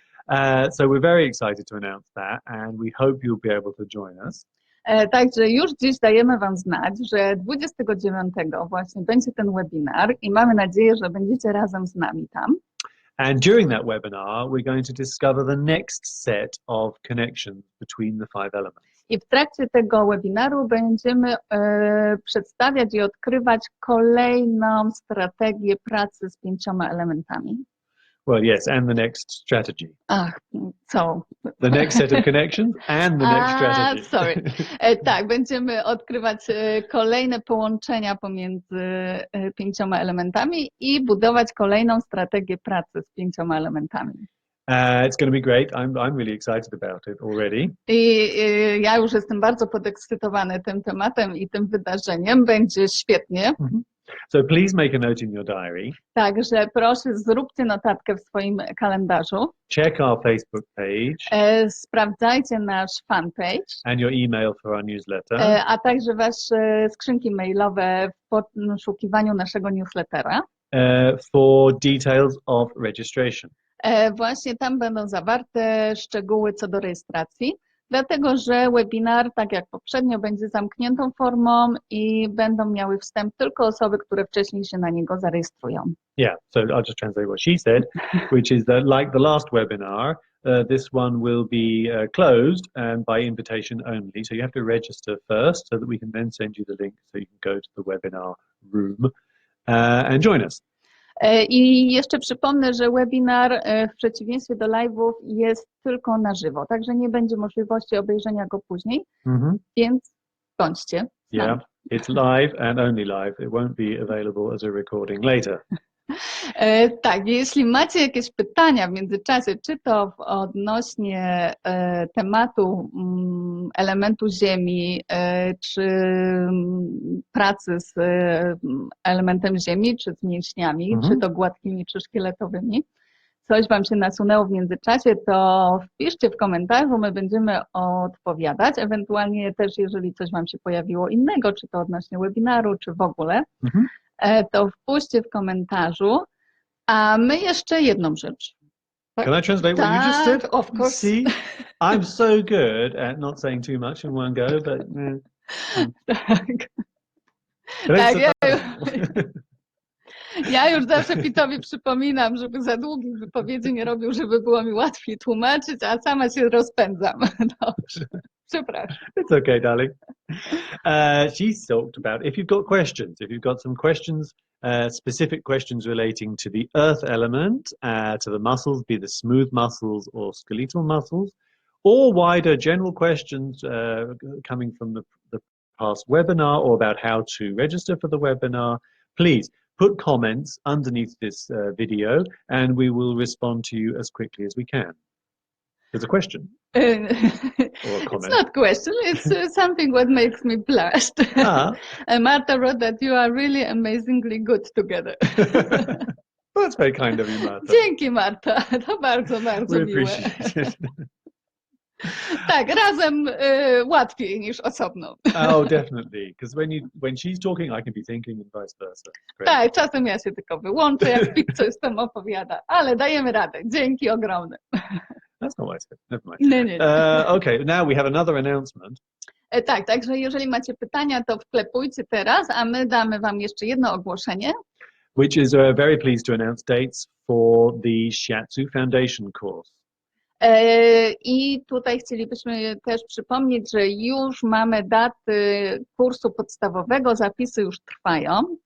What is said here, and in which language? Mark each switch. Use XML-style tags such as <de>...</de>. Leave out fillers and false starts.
<en>So we're very excited to announce that and we hope you'll be able to join us.</en> <pl>Także już dziś dajemy Wam znać, że 29 właśnie będzie ten webinar i mamy nadzieję, że będziecie razem z nami tam.</pl> <en>And during that webinar, we're going to discover the next set of connections between the 5 elements.</en> <pl>I w trakcie tego webinaru będziemy przedstawiać i odkrywać kolejną strategię pracy z 5 elementami.</pl> <en>Well, yes, and the next strategy. The next set of connections and the next strategy. Sorry.</en> <pl>Tak, będziemy odkrywać kolejne połączenia pomiędzy 5 elementami i budować kolejną strategię pracy z 5 elementami.</pl> <en>It's going to be great. I'm really excited about it already.</en> <pl>I ja już jestem bardzo podekscytowany tym tematem i tym wydarzeniem. Będzie świetnie.</pl> <en>So please make a note in your diary.</en> <pl>Także proszę, zróbcie notatkę w swoim kalendarzu.</pl> <en>Check our Facebook page.</en> <pl>Sprawdzajcie nasz fanpage.</pl> <en>And your email for our newsletter.</en> <pl>A także wasze skrzynki mailowe w poszukiwaniu naszego newslettera.</pl> <en>For details of registration.</en> <pl>Właśnie tam będą zawarte szczegóły co do rejestracji. Dlatego, że webinar, tak jak poprzednio, będzie zamkniętą formą i będą miały wstęp tylko osoby, które wcześniej się na niego zarejestrują.</pl> <en>Yeah, so I'll just translate what she said, which is that like the last webinar, this one will be closed and by invitation only. So you have to register first so that we can then send you the link so you can go to the webinar room and join us.</en> <pl>I jeszcze przypomnę, że webinar w przeciwieństwie do live'ów jest tylko na żywo, także nie będzie możliwości obejrzenia go później, więc bądźcie.</pl> <en>Yeah, it's live and only live. It won't be available as a recording later.</en> <pl>Tak, jeśli macie jakieś pytania w międzyczasie, czy to odnośnie tematu elementu Ziemi, czy pracy z elementem Ziemi, czy z mięśniami, czy to gładkimi, czy szkieletowymi, coś Wam się nasunęło w międzyczasie, to wpiszcie w komentarzu, my będziemy odpowiadać, ewentualnie też jeżeli coś Wam się pojawiło innego, czy to odnośnie webinaru, czy w ogóle, to wpuśćcie w komentarzu. A my jeszcze jedną rzecz.</pl> <en>Can I translate what you just said? Of course. See, I'm so good at not saying too much in one go, but...</en> <pl>Tak. Ja już zawsze Pitowi przypominam, żeby za długich wypowiedzi nie robił, żeby było mi łatwiej tłumaczyć, a sama się rozpędzam. Dobrze. Przepraszam.</pl> <en>It's okay, darling. She's talked about if you've got questions, if you've got some questions, specific questions relating to the earth element, to the muscles, be the smooth muscles or skeletal muscles, or wider general questions coming from the past webinar or about how to register for the webinar, please put comments underneath this video and we will respond to you as quickly as we can. There's a question. Or a comment. It's not a question, it's something what makes me blush. Marta wrote that you are really amazingly good together. That's very kind of you, Marta.</en> <pl>Dzięki, Marta. To bardzo, bardzo</pl> <en>We</en> <pl>miłe.</pl> <en>appreciate it.</en> <pl>Tak, razem łatwiej niż osobno.</pl> <en>Oh, definitely. Because when she's talking, I can be thinking and vice versa. Great.</en> <pl>Tak, czasem ja się tylko wyłączę, jak Pit coś tam opowiada, ale dajemy radę. Dzięki ogromne.</pl> <en>That's not what I said. Never mind.</en> <pl>Nie.</pl> <en>Okay, now we have another announcement.</en> <pl>Tak, także jeżeli macie pytania, to wklepujcie teraz, a my damy wam jeszcze jedno ogłoszenie.</pl> <en>Which is very pleased to announce dates for the Shiatsu Foundation course.</en> <pl>I tutaj chcielibyśmy też przypomnieć, że już mamy daty kursu podstawowego, zapisy już trwają.</pl>